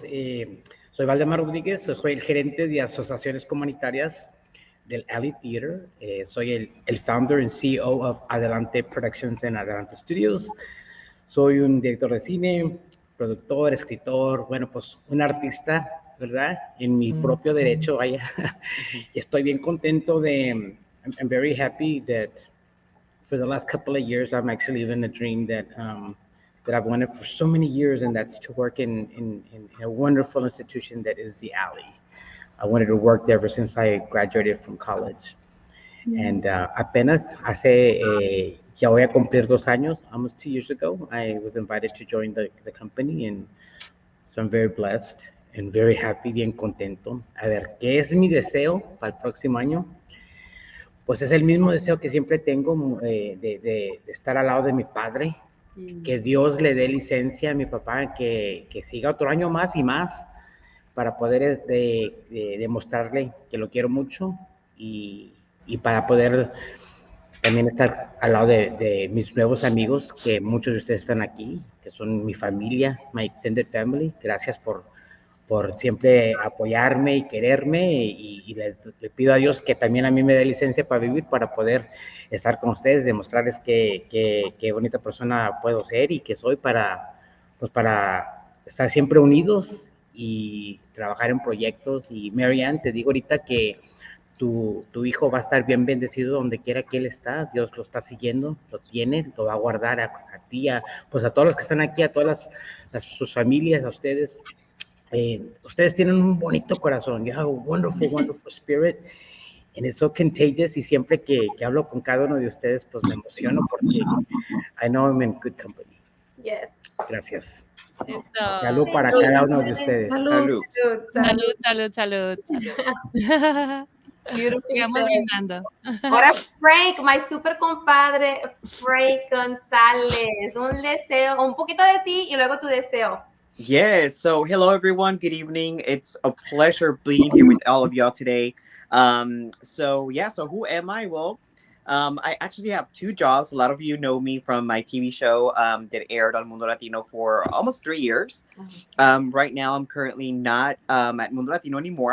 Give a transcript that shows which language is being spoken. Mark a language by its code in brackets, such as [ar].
[es] Soy Valdemar Rodríguez, soy el gerente de asociaciones comunitarias del Alley Theater. Soy el [en] founder and CEO of Adelante Productions and Adelante Studios. [es] Soy un director de cine, productor, escritor, bueno, pues un artista, ¿verdad? En mi propio derecho, vaya. Y estoy bien contento [en] I'm very happy that for the last couple of years, I'm actually living a dream that I've wanted for so many years, and that's to work in a wonderful institution that is the Alley. I wanted to work there ever since I graduated from college. And [es] apenas hace, ya voy a cumplir 2 años, [en] almost 2 years ago, I was invited to join the company, and so I'm very blessed and very happy, [es] bien contento. A ver, ¿qué es mi deseo para el próximo año? Pues es el mismo deseo que siempre tengo de estar al lado de mi padre, que Dios le dé licencia a mi papá, que siga otro año más y más para poder demostrarle que lo quiero mucho y para poder también estar al lado de mis nuevos amigos, que muchos de ustedes están aquí, que son mi familia, [en] my extended family. [es] Gracias por siempre apoyarme y quererme, y le pido a Dios que también a mí me dé licencia para vivir, para poder estar con ustedes, demostrarles qué bonita persona puedo ser y que soy para estar siempre unidos y trabajar en proyectos. Y Marianne, te digo ahorita que tu hijo va a estar bien bendecido donde quiera que él está. Dios lo está siguiendo, lo tiene, lo va a guardar a ti, pues a todos los que están aquí, a todas sus familias, a ustedes. Ustedes tienen un bonito corazón. [en] You have a wonderful, wonderful spirit, and it's so contagious. [es] Y siempre que hablo con cada uno de ustedes, pues me emociono porque [en] I know I'm in good company. Yes. [es] Gracias. Eso. Salud para cada uno de ustedes. Salud. Salud. [en] Beautiful. [es] Sigamos brindando. Ahora Frank, [en] my super [es] compadre Frank González. Un deseo, un poquito de ti y luego tu deseo. [en] Yes. So hello, everyone. Good evening. It's a pleasure being here with all of y'all today. So who am I? Well, I actually have 2 jobs. A lot of you know me from my TV show that aired on Mundo Latino for almost 3 years. Right now, I'm currently not at Mundo Latino anymore.